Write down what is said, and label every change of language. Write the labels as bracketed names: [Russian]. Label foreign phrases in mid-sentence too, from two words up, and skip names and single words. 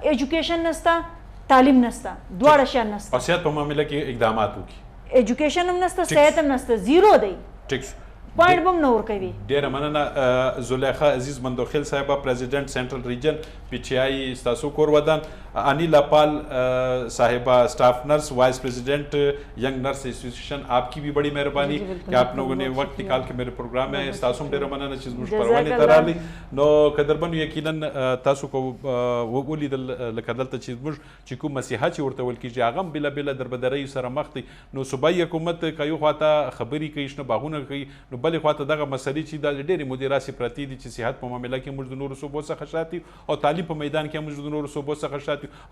[Pashto] ایجوکیشن نستا, تعلیم نستا, دواړه شیان نستا. او صحت په معامله کې اقدامات وکړي. ایجوکیشن هم نستا, صحت هم نستا, زیرو دی. ټیک پوینټ بم نه ورکوي. ډېره مننه زلیخا عزیز مندوخیل صاحبه, [English] President Central Region [Pashto] پی ټی آی ستاسو کور ودان. [Urdu] انیلا پال صاحبہ [English] staff nurse vice president Young Nurse Association, [Urdu] آپ کی بھی بڑی مہربانی کہ آپ لوگوں نے وقت نکال کے میرے پروگرام میں [Pashto] تاسو ډیره مننه چې زموږ پروانې ته راغلي. نو قدرمنو یقینا تاسو کو ولیدل لکه دلته چې زموږ چې کوم مسیحه چې ورته ویل کېږي هغه هم بېلابېله دربدرۍ سره مخ دي. نو صوبایي حکومت که یو خواته خبرې کوي شنه باغونه کوي، نو بلې خواته دغه مسلې چې دا ډېرې مودې راسې پرتې دي چې صحت په معامله کې موږ د نورو صوبو څخه شاته یو او تعلیم په میدان کې موږ د نورو صوبو څخه شاته یو.